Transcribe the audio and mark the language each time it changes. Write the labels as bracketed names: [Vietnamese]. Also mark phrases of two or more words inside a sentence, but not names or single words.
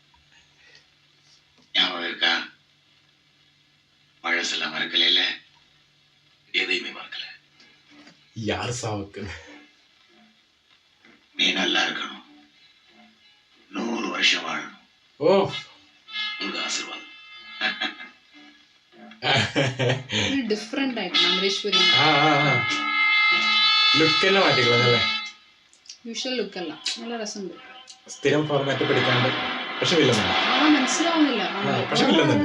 [Tamil] ஞாபகம் இருக்கா? பழசெல்லாம் மறக்கல இல்ல, எதையுமே மறக்கல. யார் சாவுக்கு? நீ நல்லா இருக்கணும், 100 வருஷம் வாழணும். ஓ, உங்க ஆசீர்வாதம். [Malayalam] ഡിഫറെന്റ് ആയിട്ട് അമരീശ്വരി ലുക്ക് തന്നെ മാറ്റിക്കളഞ്ഞല്ലേ? [English] usual look [Malayalam] അല്ല, നല്ല രസമുണ്ട്. സ്ഥിരം ഫോർമാറ്റ് പിടിക്കാണ്ട്. പക്ഷെ വില്ലന്നുണ്ട്. മനസ്സിലാവുന്നില്ല, പക്ഷെ വില്ലന്നുണ്ട്.